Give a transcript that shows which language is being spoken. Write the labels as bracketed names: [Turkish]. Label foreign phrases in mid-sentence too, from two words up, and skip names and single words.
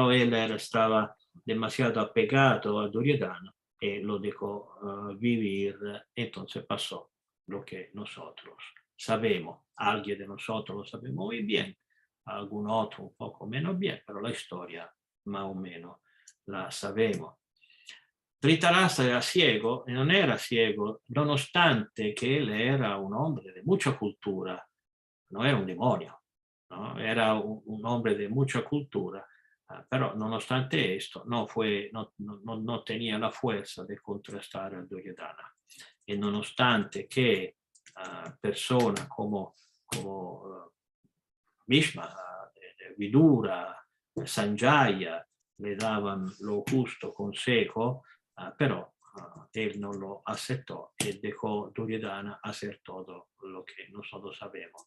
[Spanish] Pero él estaba demasiado apegado a Duryodhana, lo dejó vivir. Entonces pasó lo que nosotros sabemos. Alguien de nosotros lo sabemos muy bien, algún otro un poco menos bien, pero la historia más o menos la sabemos. Dhritarashtra era ciego, y non era ciego [Italian] nonostante che [Spanish] él era un hombre de mucha cultura, no era un demonio, ¿no? Era un hombre de mucha cultura, pero nonostante esto no tenía la fuerza de contrastar a Duryodhana. [Italian] E nonostante che [Spanish] persone come Bhishma, Vidura, Sanjaya le daban lo justo consejo, pero él no lo aceptó y dejó Duryodhana hacer todo lo que nosotros sabemos.